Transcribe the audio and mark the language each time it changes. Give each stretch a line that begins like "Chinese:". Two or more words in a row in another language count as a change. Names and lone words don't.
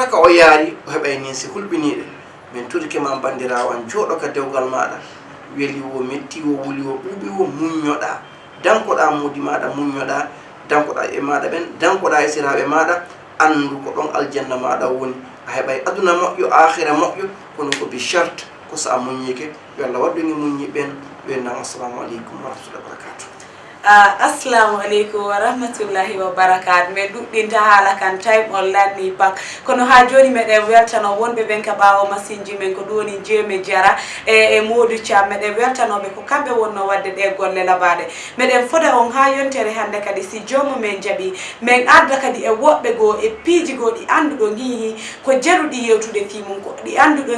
Fula: ka o yaari o heɓay ninse hulɓiniɗe min turike ma bandirawo an jooɗo ka dewgal maɗa weeli wo metti wo wuli wo ɓuuɓi wo muññoɗa dankoɗa muudi maɗa muññoɗa dankoɗa e maɗa ɓen dankoɗa e siraɓe maɗa andu ko ɗon aljanna maɗa woni a heɓay aduna moƴƴo akhira moƴƴo kono ko bi charte ko sa a muññike yo allah waɗɗuni muññi ɓen ɓennan
Arabic: السلام عليكم و رحمة الله و بركاته السلام عليكم و رحمة الله و بركاته
Fula: min ɗuɗɗinta haala kan time on lanni pak kono ha joni meɗen weltano wonɓe ɓen ka ɓawo machine ji men ko ɗum woni jeemi jara e modou thiam meɗen weltanoɓe ko kamɓe wonno wadde ɗe golle labaɗe meɗen foda on ha yontere hande kadi si jomumen jaaɓi min arda kadi e woɓɓe goo e piiji goo ɗi anduɗon hihi ko jaruɗi yewtude fi mum ko ɗi anduɗon